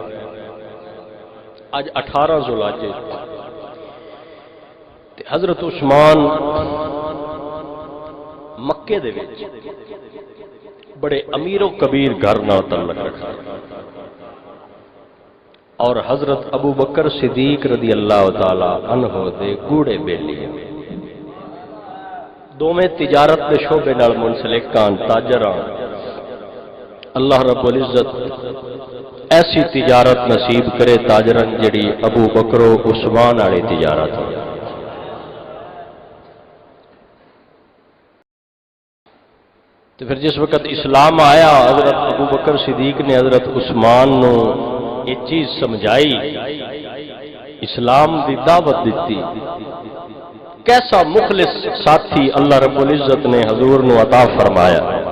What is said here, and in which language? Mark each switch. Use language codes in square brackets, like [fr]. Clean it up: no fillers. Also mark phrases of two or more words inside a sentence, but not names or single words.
[pa] اج 18 ذو الحج تے حضرت عثمان مکے دے وچ بڑے امیر و کبیر گھر نال تعلق رکھا، اور حضرت ابو بکر صدیق [ar] رضی اللہ تعالی عنہ [pa] دے گوڑے بیلی دوویں تجارت دے شعبے نال منسلک کان تاجراں، اللہ رب العزت ایسی تجارت نصیب کرے تاجراں جڑی ابو بکر و عثمان والی تجارت ہو۔ تو پھر جس وقت اسلام آیا حضرت ابو بکر صدیق نے حضرت عثمان نو یہ چیز سمجھائی، اسلام دی دعوت دیتی، کیسا مخلص ساتھی اللہ رب العزت نے حضور نو عطا فرمایا۔